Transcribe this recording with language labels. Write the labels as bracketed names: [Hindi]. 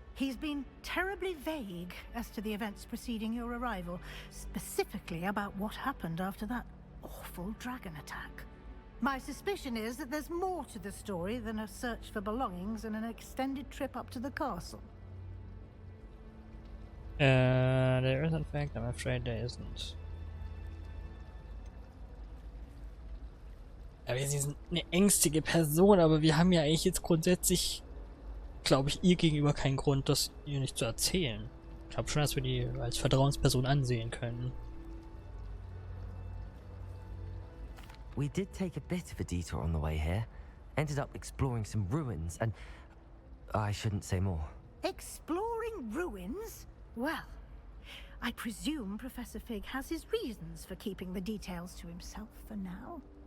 [English] He's been terribly vague as to the events preceding your arrival, specifically about what happened after that awful dragon attack. My suspicion is that there's more to the story than a search for belongings and an extended trip up to the castle. There is in fact, I'm afraid there isn't. [German] Ja, wir sind eine ängstige Person, aber wir haben ja eigentlich jetzt grundsätzlich, glaube ich, ihr gegenüber keinen Grund, das ihr nicht zu erzählen. Ich glaube schon, dass wir die als Vertrauensperson ansehen können. [English] We did take a bit of a detour on the way here. Ended up exploring some ruins and... I shouldn't say more. Exploring ruins? Well, I presume Professor Fig has his reasons for keeping the details to himself for now.